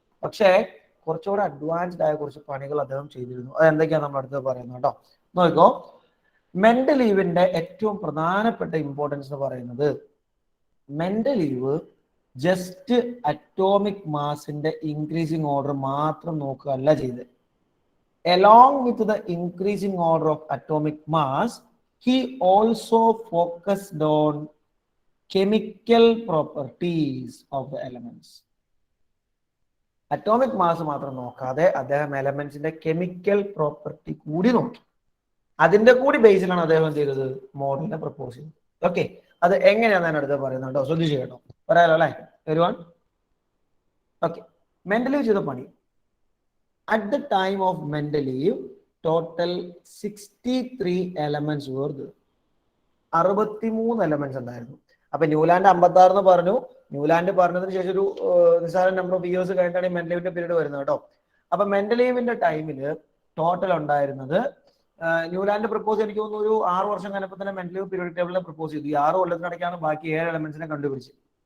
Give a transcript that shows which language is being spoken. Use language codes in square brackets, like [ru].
[ml] പക്ഷേ കുറച്ചുകൂടെ അഡ്വാൻസ്ഡ് ആയ കുറച്ച് പണികൾ അദ്ദേഹം ചെയ്തിരുന്നു. അത് എന്തൊക്കെയാണ് നമ്മൾ അടുത്ത് പറയുന്നത് കേട്ടോ. നോക്കോ, മെൻഡലീവിന്റെ ഏറ്റവും പ്രധാനപ്പെട്ട ഇമ്പോർട്ടൻസ് എന്ന് പറയുന്നത് Mendeleev just atomic മാസിന്റെ increasing order മാത്രം നോക്കുകയല്ല ചെയ്ത്. [en] Along with the increasing order of atomic mass, he also focused on chemical properties of the elements. [ml] Atomic mass മാത്രം നോക്കാതെ അദ്ദേഹം എലമെന്റ്സിന്റെ കെമിക്കൽ പ്രോപ്പർട്ടി കൂടി നോക്കി. അതിന്റെ കൂടി ബേസിലാണ് അദ്ദേഹം എന്ത് ചെയ്തത്? മോഡലിനെ പ്രപ്പോസ് ചെയ്തത്. ഓക്കെ, അത് എങ്ങനെയാണെന്ന് ഞാൻ അടുത്ത് പറയുന്നുണ്ടോ? ശ്രദ്ധിച്ചു കേട്ടോ. പറയാലോ അല്ലേ everyone? ഓക്കെ, മെൻഡലീവ് ചെയ്ത പണി. [en] At the time of Mendeleev, total 63 elements were there. [ml] 63 elements ഉണ്ടായിരുന്നു. അപ്പൊ ന്യൂലാൻഡ് 56 എന്ന് പറഞ്ഞു. ന്യൂലാൻഡ് പറഞ്ഞതിന് ശേഷം ഒരു നിസ്സാര നമ്പർ ഓഫ് ഇയേഴ്സ് കഴിഞ്ഞിട്ടാണ് ഈ മെൻഡലീവിന്റെ പീരീഡ് വരുന്നത് കേട്ടോ. അപ്പൊ മെൻഡലീവിന്റെ ടൈമില് ടോട്ടൽ ഉണ്ടായിരുന്നത് ന്യൂലാൻഡ് പ്രപ്പോസ് എനിക്ക് തോന്നുന്നു ഒരു 6 വർഷം കഴിഞ്ഞപ്പോൾ തന്നെ മെൻഡലീവ് പീരിയോഡിക് ടേബിളിനെ പ്രപ്പോസ് ചെയ്തു. ഈ 6 കൊല്ലത്തിനിടയ്ക്കാണ് ബാക്കി 7 എലമെന്റ്സിനെ കണ്ടുപിടിച്ചത്.